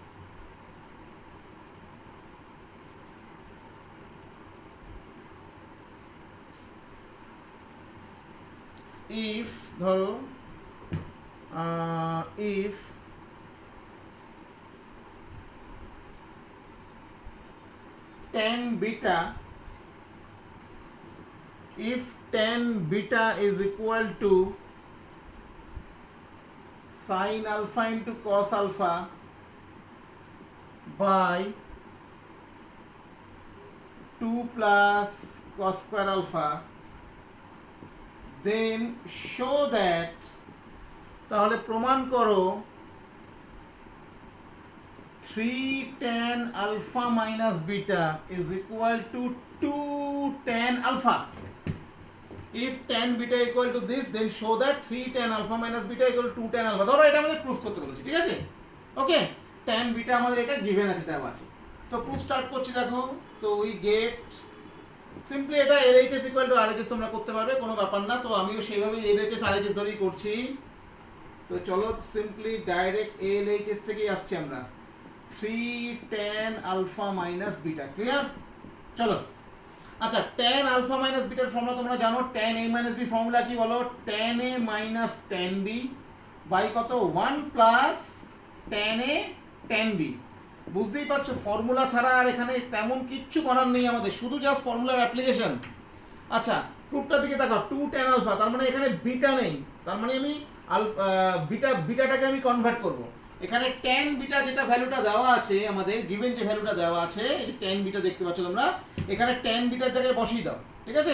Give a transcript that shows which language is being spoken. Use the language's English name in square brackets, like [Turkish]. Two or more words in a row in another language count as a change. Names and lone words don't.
[English] ধরো if tan beta is equal to sin alpha into cos alpha by 2 plus cos square alpha, then show that, [Bangla] তাহলে প্রমাণ করো [English] 3 tan alpha minus beta is equal to 2 tan alpha. If tan beta equal to this, then show that 3 tan alpha minus beta equal to 2 tan alpha. [Bangla] ধরো এটা আমাদের প্রুফ করতে বলেছি, ঠিক আছে? ওকে, [English] tan beta [Bangla] আমাদের এটা গিভেন আছে, দেওয়া আছে। তো প্রুফ স্টার্ট করছি, দেখো। তো [English] we get simply [Bangla] এটা [English] LHS equal to RHS [Bangla] তোমরা করতে পারবে, কোনো ব্যাপার না। তো আমিও সেইভাবে LHS RHS ধরেই করছি। তো চলো সিম্পলি ডাইরেক্ট LHS থেকেই আসছি আমরা, [English] 3 tan alpha minus beta, [Bangla] ক্লিয়ার? চলো, আচ্ছা, [English] tan alpha minus beta [Bangla] এর ফর্মুলা তোমরা জানো, [English] tan a minus b [Bangla] ফর্মুলা কি বলো? [English] tan a minus tan b বাই কত? 1 প্লাস tan a tan b। [Bangla] বুঝতেই পারছো, ফর্মুলা ছাড়া আর এখানে তেমন কিচ্ছু করার নেই আমাদের, শুধু জাস্ট ফর্মুলার অ্যাপ্লিকেশন। আচ্ছা, প্রুফটার দিকে তাকাও, [English] 2 tan alpha, [Bangla] তার মানে এখানে বিটা নেই, তার মানে আমি বিটাটাকে আমি কনভার্ট করব। এখানে [English] tan beta [Bangla] যেটা ভ্যালুটা দেওয়া আছে আমাদের, গিভেন যে ভ্যালুটা দেওয়া আছে, এই [English] tan beta [Bangla] দেখতে পাচ্ছ তোমরা, এখানে [English] tan beta [Bangla] জায়গায় বসিয়ে দাও, ঠিক আছে?